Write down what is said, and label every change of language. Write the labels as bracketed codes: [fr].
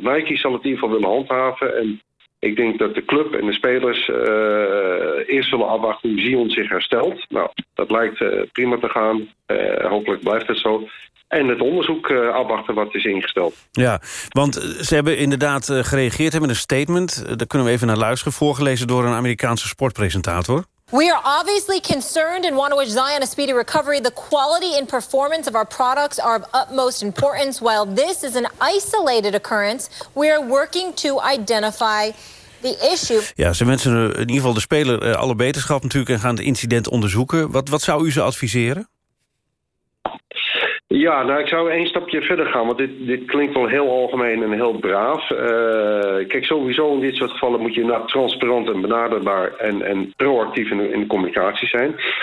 [nl] Nike zal het in ieder geval willen handhaven. En ik denk dat de club en de spelers eerst zullen afwachten hoe Zion zich herstelt. Nou, dat lijkt prima te gaan. Hopelijk blijft het zo. En het onderzoek afwachten wat is ingesteld. Ja, want ze hebben inderdaad gereageerd met een statement. Daar kunnen we even naar luisteren, voorgelezen door een Amerikaanse sportpresentator. [en] We are obviously concerned and want to wish Zion a speedy recovery. The quality and performance of our products are of utmost importance. While this is an isolated occurrence, we are working to identify the issue. [nl] Ja, ze wensen in ieder geval de speler alle beterschap natuurlijk en gaan het incident onderzoeken. Wat zou u ze adviseren? Ja, nou, ik zou één stapje verder gaan, want dit klinkt wel heel algemeen en heel braaf. Kijk, sowieso in dit soort gevallen moet je nou transparant en benaderbaar en proactief in de communicatie zijn.